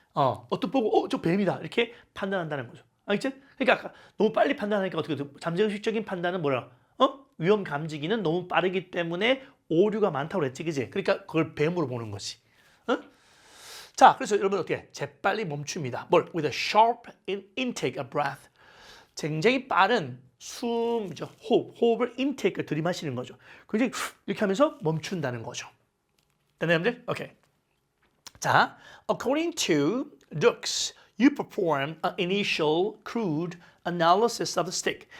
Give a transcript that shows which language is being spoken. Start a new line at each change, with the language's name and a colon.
Korean: 어떤 보고 저 뱀이다. 이렇게 판단한다는 거죠. 알겠지? 그러니까 아까 너무 빨리 판단하니까 어떻게 돼? 잠재의식적인 판단은 뭐야? 위험 감지기는 너무 빠르기 때문에 오류가 많다고 그랬지, 그지? 그러니까 그걸 뱀으로 보는 거지. 자, 그래서 여러분 어떻게 재빨리 멈춥니다. 뭘?
English: With a sharp intake of breath.
Korean: 굉장히 빠른 숨이죠. 호흡을 인테이크, 들이마시는 거죠. 굉장히 이렇게 하면서 멈춘다는 거죠. 됐나요, 여러분들? 오케이.
English: 자, according to Dukes, you perform an initial crude analysis of the stick.